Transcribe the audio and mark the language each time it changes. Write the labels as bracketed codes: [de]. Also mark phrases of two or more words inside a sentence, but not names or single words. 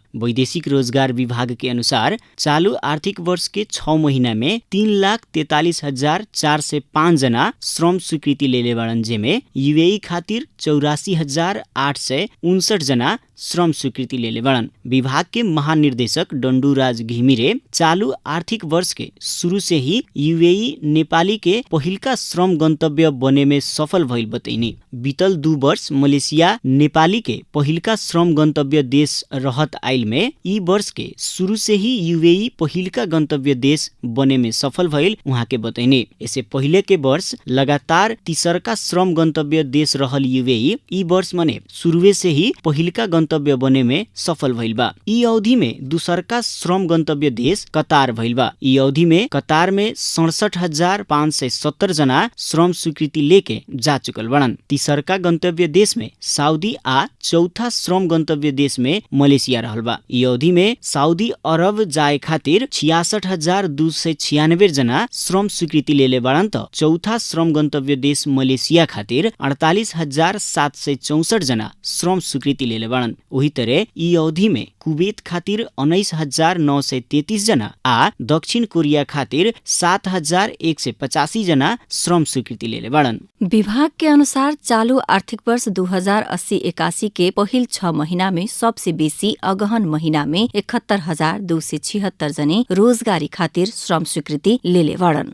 [bho] वैदेशिक रोजगार विभाग के अनुसार चालू आर्थिक वर्ष के 6 महीना में 3,43,405 जना श्रम स्वीकृति लेले बाड़न, जेमे यूएई खातिर 84,859 जना श्रम स्वीकृति लेले बाड़न। विभाग के महानिर्देशक डंडूराज घिमिरे चालू आर्थिक वर्ष के शुरू से ही यूएई नेपाली के पहिलका श्रम गन्तव्य बने में सफल भइल बतैनी। बीतल 2 वर्ष मलेसिया नेपाली के पहिलका श्रम गन्तव्य देश रहत आइल में ई वर्ष के शुरू से ही यूएई पहिलका गन्तव्य देश बने में सफल भइल उहाँ के बतैनी। इससे पहिले के वर्ष लगातार तीसरका श्रम गन्तव्य देश रहल यूएई ई वर्ष मने शुरुए से ही पहिलका गन्तव्य बने में सफल भइल बा। ई अवधि में दूसरका श्रम गन्तव्य देश कतार भइल बा। ई अवधि में कतार में 67,570 जना श्रम स्वीकृति लेके जा चुकल बड़न। तीसरका गन्तव्य देश में साउदी आ चौथा श्रम गन्तव्य देश में मलेसिया रहल बा। ई अवधि में साउदी अरब जाए खातिर 66,296 जना श्रम स्वीकृति लेले बड़न त चौथा श्रम गन्तव्य देश मलेसिया खातिर 48,764 जना श्रम स्वीकृति लेले बड़न। वही तरह ई अवधि में कुवेत खातिर 19,933 जना आ दक्षिण कोरिया खातिर 7,185 जना श्रम स्वीकृति लेले बड़न। विभाग के अनुसार चालू आर्थिक वर्ष 2080-81 के पहिल 6 महीना में सबसे बेसी अगहन महीना में 71,276 जने रोजगारी खातिर श्रम स्वीकृति लेले बड़न।